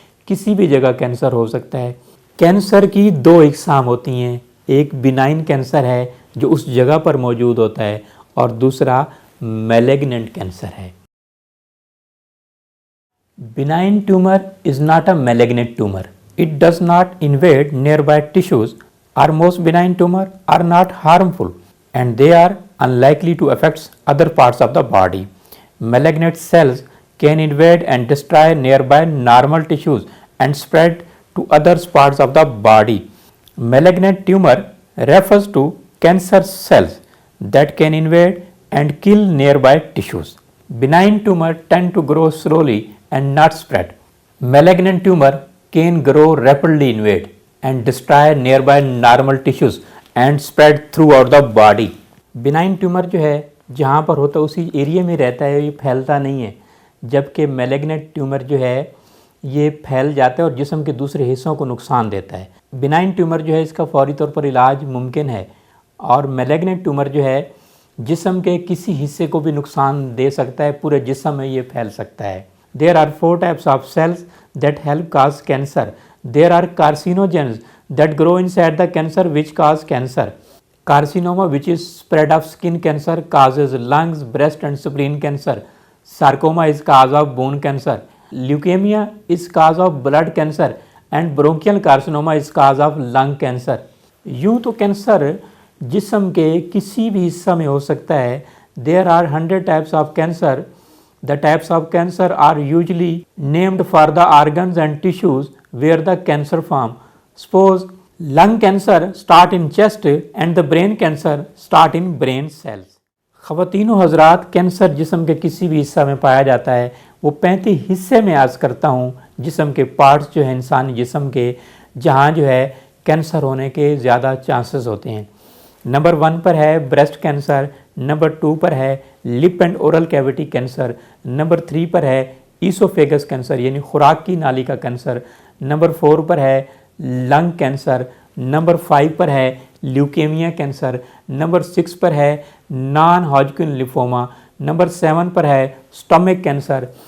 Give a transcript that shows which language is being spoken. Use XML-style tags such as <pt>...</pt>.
<ur>کسی بھی جگہ کینسر ہو سکتا ہے۔ کینسر کی 2 اقسام ہوتی ہیں، ایک بینائن کینسر ہے جو اس جگہ پر موجود ہوتا ہے، اور دوسرا میلیگننٹ کینسر ہے۔</ur> <en>Benign tumor is not a malignant tumor. It does not invade nearby tissues, or most benign tumors are not harmful and they are unlikely to affect other parts of the body. Malignant cells can invade and destroy nearby normal tissues and spread to other parts of the body. Malignant tumor refers to cancer cells that can invade and kill nearby tissues. Benign tumors tend to grow slowly and not spread. Malignant tumor can grow rapidly, invade and destroy nearby normal tissues and spread throughout the body.</en> <ur>Benign tumor جو ہے جہاں پر ہوتا ہے اسی area میں رہتا ہے، یہ پھیلتا نہیں ہے، جبکہ malignant tumor جو ہے یہ پھیل جاتا ہے اور جسم کے دوسرے حصوں کو نقصان دیتا ہے۔ benign tumor جو ہے اس کا فوری طور پر علاج ممکن ہے، اور malignant tumor جو ہے جسم کے کسی حصے کو بھی نقصان دے سکتا ہے, پورے جسم میں یہ پھیل سکتا ہے.</ur> <en>There are 4 types of cells that help cause cancer. There are carcinogens that grow inside the cancer which cause cancer. Carcinoma, which is spread of skin cancer, causes lungs, breast and spleen cancer. Sarcoma is cause of bone cancer. Leukemia is cause of blood cancer and bronchial carcinoma is cause of lung cancer.</en> <ur>یوں تو cancer جسم کے کسی بھی حصہ میں ہو سکتا ہے.</ur> <en>There are 100 types of cancer. The types of cancer are usually named for the organs and tissues where the cancer form. Suppose lung cancer start in chest and the brain cancer start in brain cells.</en> <ur>خواتین و حضرات, cancer جسم کے کسی بھی حصہ میں پایا جاتا ہے. وہ 35 حصے میں عرض کرتا ہوں جسم کے پارٹس جو ہیں انسانی جسم کے, جہاں جو ہے کینسر ہونے کے زیادہ چانسز ہوتے ہیں. نمبر 1 پر ہے بریسٹ کینسر, نمبر 2 پر ہے lip and oral cavity cancer, number 3 پر ہے ایسوفیگس کینسر یعنی خوراک کی نالی کا کینسر, نمبر 4 پر ہے لنگ کینسر, نمبر 5 پر ہے لیوکیمیا کینسر, نمبر 6 پر ہے نان ہاجکن لیفوما, نمبر 7 پر ہے سٹمک کینسر,</ur>